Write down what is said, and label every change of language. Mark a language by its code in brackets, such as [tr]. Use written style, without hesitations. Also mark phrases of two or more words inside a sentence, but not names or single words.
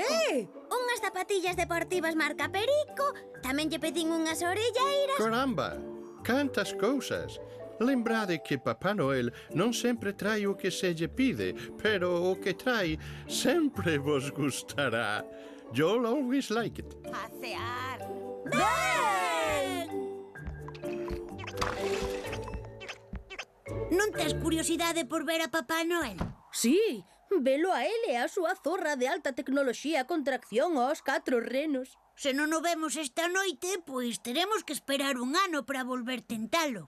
[gl] Que? Unhas zapatillas deportivas marca Perico. Tamén lle pedín unhas orelleiras. Caramba, cantas cousas. Lembrade que Papá Noel non sempre trae o que se lle pide, pero o que trae sempre vos gustará. [en] You'll always like it. [gl] Pasear. Ben! Non tes curiosidade por ver a Papá Noel? Sí, velo a ele e a súa zorra de alta tecnoloxía con tracción aos 4 renos. Se non o vemos esta noite, pois teremos que esperar un ano para volver tentalo.